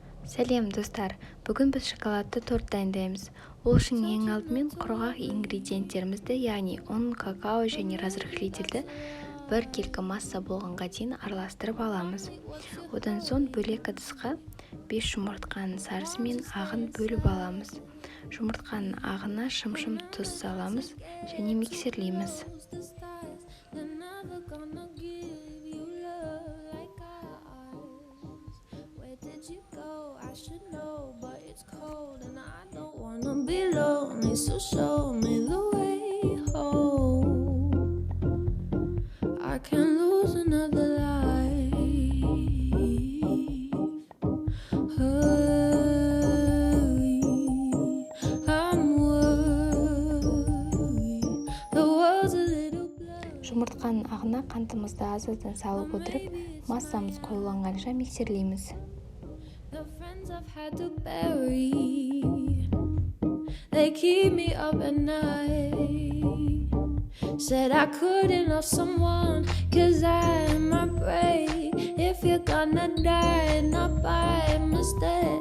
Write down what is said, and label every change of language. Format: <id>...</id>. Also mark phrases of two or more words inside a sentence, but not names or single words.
<kk>Сәлем достар, бүгін біз шоколадты торт дайындаймыз. Ол үшін ең алдымен құрғақ ингредиенттерімізді, яғни ұн, какао және разрыхлительді бір келкі масса болғанға дейін араластырып аламыз. Одан соң бөлек ыдысқа 5 жұмыртқаның сарысы мен ағын бөліп аламыз. Жұмыртқаның ағына шым-шым тұз саламыз және миксерлейміз.</kk> <en>I should know, but it's cold and I don't wanna be lonely, so show me the way home. I can't lose another life. Hurry, I'm worried. The world's a little blurry.</en> <kk>Жұмыртқаның ағына қантымызды аздан салып отырып, массамыз қоюланғанша миксерлейміз.</kk> <en>The friends I've had to bury, they keep me up at night. Said I couldn't love someone, 'cause I might break. If you're gonna die, not by mistake.</en>